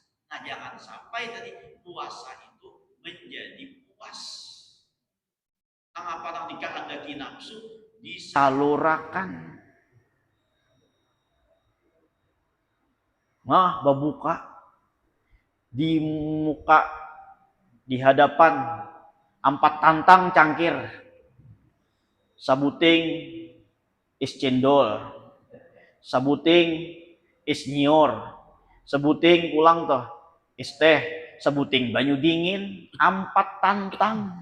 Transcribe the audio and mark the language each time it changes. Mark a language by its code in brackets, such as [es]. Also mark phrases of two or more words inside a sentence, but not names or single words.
[id] Nah, jangan sampai tadi puasa itu menjadi puas. Apa yang dikehendaki nafsu disalurakan. Nah, berbuka di muka, [bjn] di hadapan 4 tantang cangkir, sabuting is cendol, sabuting is nyior, sabuting ulang toh is teh, sabuting banyu dingin, 4 tantang.